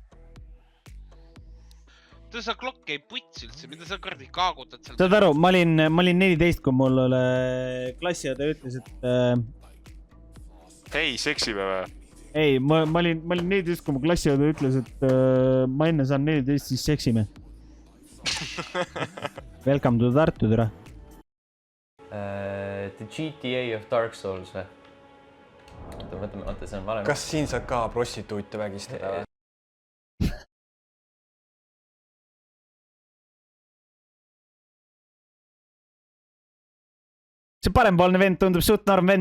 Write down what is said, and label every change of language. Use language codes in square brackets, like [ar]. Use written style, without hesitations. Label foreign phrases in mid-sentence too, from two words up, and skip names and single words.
[et] sa klokk ei puts üldse, mida sa kuradi kaagutad seal? saad aru, ma olin 14, kui mul klassiõde ütles, et Hei, seksime või? ei, ma olin 14, kui mu klassiõde ütles, et ma enne saan 14, siis seksime. [en] Welcome to Tartu, tere. The GTA of Dark Souls või? [et] Mõtle, see on vale. Kas siin saad ka prostituute vägistada? See parempoolne vend tundub suht norm vend.